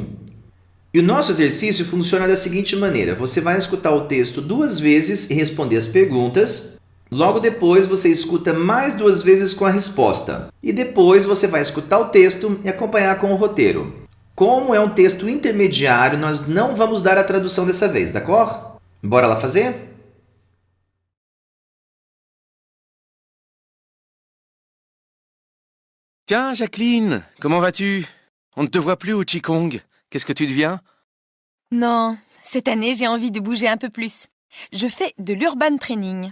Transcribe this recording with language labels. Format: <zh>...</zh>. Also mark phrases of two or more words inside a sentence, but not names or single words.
<pt>E o nosso exercício funciona da seguinte maneira: você vai escutar o texto 2 vezes e responder as perguntas. Logo depois você escuta mais 2 vezes com a resposta. E depois você vai escutar o texto e acompanhar com o roteiro. Como é um texto intermediário, nós não vamos dar a tradução dessa vez, d'accord? Bora lá fazer?</pt> <fr>Tiens, Jacqueline, comment vas-tu? On ne te voit plus au Qigong. Qu'est-ce que tu deviens? Non, cette année, j'ai envie de bouger un peu plus. Je fais de l'</fr> <en>urban training.</en>